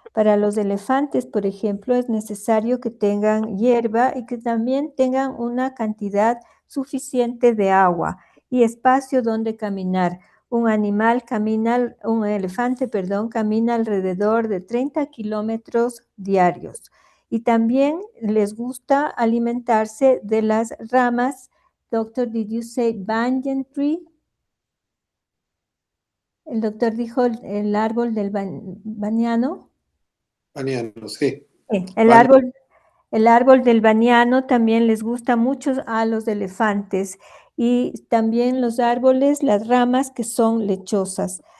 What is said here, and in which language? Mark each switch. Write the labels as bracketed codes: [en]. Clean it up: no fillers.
[es] Para los elefantes, por ejemplo, es necesario que tengan hierba y que también tengan una cantidad suficiente de agua y espacio donde caminar. Un elefante, camina alrededor de 30 kilómetros diarios. Y también les gusta alimentarse de las ramas. [en] Doctor, did you say banyan tree? [es] El doctor dijo el árbol del baniano. Baniano, sí. Sí, Vale. el árbol del baniano también les gusta mucho a los elefantes y también los árboles, las ramas que son lechosas.